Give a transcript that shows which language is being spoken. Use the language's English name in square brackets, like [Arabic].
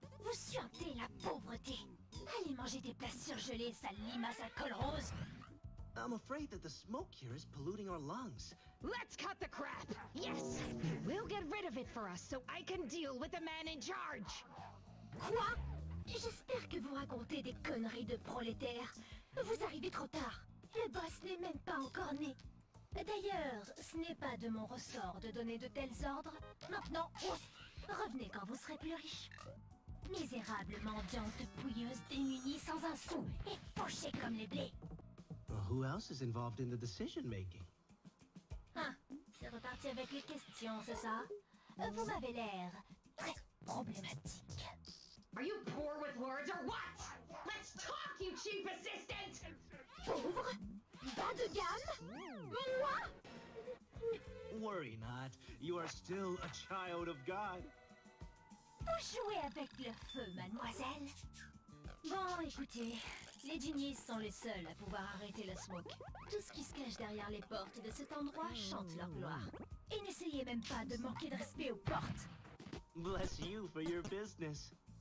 [French] Vous suintez la pauvreté. Allez manger des plats surgelés, sale limace à col rose. [English] I'm afraid that the smoke here is polluting our lungs. Let's cut the crap! Yes! You will get rid of it for us so I can deal with the man in charge! [French] Quoi? J'espère que vous racontez des conneries de prolétaires. Vous arrivez trop tard. Le boss n'est même pas encore né. D'ailleurs, ce n'est pas de mon ressort de donner de tels ordres. Maintenant, revenez quand vous serez plus riche. Misérable mendiante pouilleuse démunie sans un sou et fauchée comme les blés. [English] Well, who else is involved in the decision making? [French] Ah, c'est reparti avec les questions, c'est ça? Vous m'avez l'air très problématique. [English] Are you poor with words or what? Let's talk, you cheap assistant! [French] Pauvre? Bas de gamme? Moi? [English] Worry not. You are still a child of God. [French] Vous jouez avec le feu, mademoiselle. Bon, écoutez, les genies sont les seuls à pouvoir arrêter le smoke. Tout ce qui se cache derrière les portes de cet endroit chante leur gloire. Et n'essayez même pas de manquer de respect aux portes. [English] Bless you for your business.